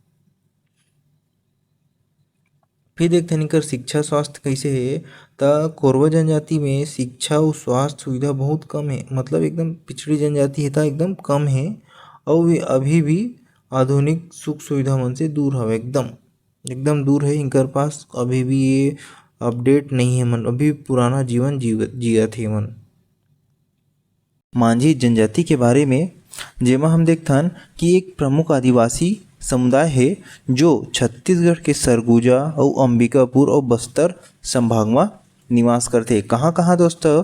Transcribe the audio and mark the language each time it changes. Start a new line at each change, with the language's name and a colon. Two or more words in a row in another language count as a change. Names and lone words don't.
Chhattisgarhi: फिर देखते हैं इनकर शिक्षा स्वास्थ्य कैसे है त कोरवा जनजाति में शिक्षा और स्वास्थ्य सुविधा बहुत कम है, मतलब एकदम पिछड़ी जनजाति है त एकदम कम है और वे अभी भी आधुनिक सुख सुविधा मन से दूर हवे, एकदम दूर है। इनकर पास अभी भी ये अपडेट नहीं है, मन अभी पुराना जीवन जियत है मन। मांझी जनजाति के बारे में जेमा हम देखथन कि एक प्रमुख आदिवासी समुदाय है जो छत्तीसगढ़ के सरगुजा और अंबिकापुर और बस्तर संभाग में निवास करथे। कहाँ दोस्तों?